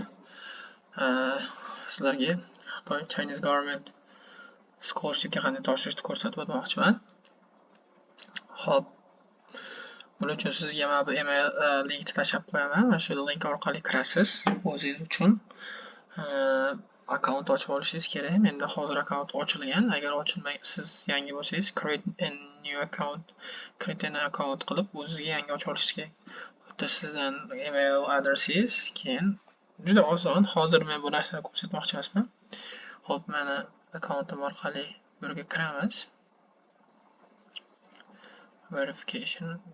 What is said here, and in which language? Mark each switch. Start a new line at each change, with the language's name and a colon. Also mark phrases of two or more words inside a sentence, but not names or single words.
Uzbek: Sizlarga Xitoy Chinese Government Scholarshipga qanday topshirishni ko'rsatib o'tmoqchiman. Xo'p, buning uchun sizga mana bu email linkni tashlab qo'yaman. Mana shu link orqali kirasiz. O'zingiz uchun akkaunt ochib olishingiz kerak. Menda hozir akkaunt ochilgan. Agar ochilmagan, siz yangi bo'lsangiz
English: create a new account
Uzbek: qilib o'zingizga yangi ochib olishingiz kerak. Sizdan email adresingiz, keyin juda oson. Hozir men bu narsani ko'rsatmoqchi emasman. Xo'p, mana akkauntim orqali bu yerga kiramiz. Verification.